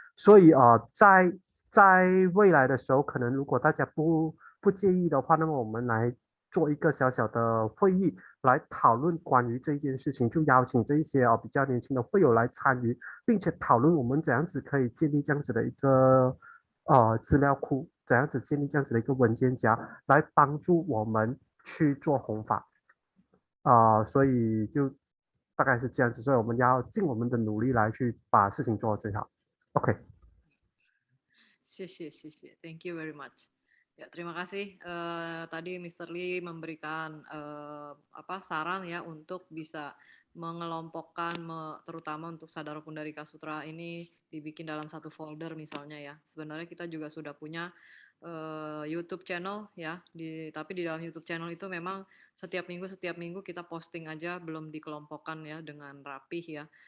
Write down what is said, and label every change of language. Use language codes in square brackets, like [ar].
[zh] 所以在未来的时候，可能如果大家不介意的话，那么我们来做一个小小的会议，来讨论关于这件事情，就邀请这一些比较年轻的会友来参与，并且讨论我们怎样子可以建立这样子的一个资料库，怎样子建立这样子的一个文件夹，来帮助我们去做弘法所以就大概是这样子，所以我们要尽我们的努力来去把事情做到最好。 OK。谢谢， [en] Thank you very much. [id] Ya, terima kasih. Tadi Mr. Lee memberikan saran ya untuk bisa mengelompokkan, terutama untuk Sadara Pundarika Sutra ini dibikin dalam satu folder misalnya ya. Sebenarnya kita juga sudah punya YouTube channel ya, tapi di dalam YouTube channel itu memang setiap minggu kita posting aja, belum dikelompokkan ya dengan rapih ya.